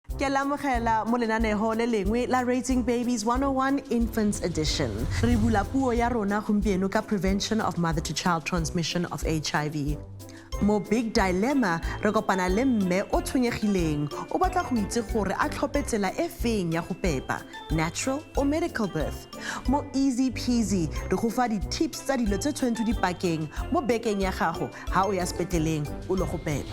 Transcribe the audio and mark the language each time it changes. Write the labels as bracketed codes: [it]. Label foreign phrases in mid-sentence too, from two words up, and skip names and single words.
[tn] Ke lamogela mo lenaneho le lengwe la Raising Babies 101 Infants Edition. Re bula puo ya rona gompieno ka [en] prevention of mother-to-child transmission of HIV. [tn] Mo Big Dilemma re kopana le mme o tshwenyegileng o batla go itse gore a tlhophe tsela e feng ya go pepa, [en] natural or medical birth. [tn] Mo Easy Peasy re go fa di-tips tsa dilo tse tshwanetse di pakeng mo bekeng ya gago ha o ya sepetleleng o lo go pepa.